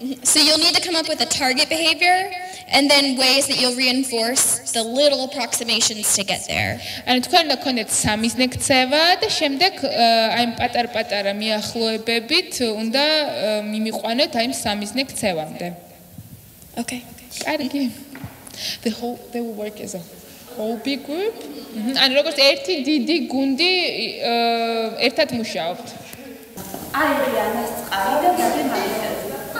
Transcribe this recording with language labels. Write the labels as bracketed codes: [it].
[en] So you'll need to come up with a target behavior and then ways that you'll reinforce the little approximations to get there. [ka] ანუ თქვენ უნდა გქონდეთ სამიზნე ქცევა და შემდეგ აი პატარ-პატარა მიახლოებებით უნდა მიმიყვანოთ აი სამიზნე ქცევამდე. [en] Okay. [ka] კარგი. [en] They will work as a whole big group. [ka] ანუ როგორც ერთი დიდი გუნდი ერთად მუშაობთ. აი რიანას წყალი და დადე მაგისტრი.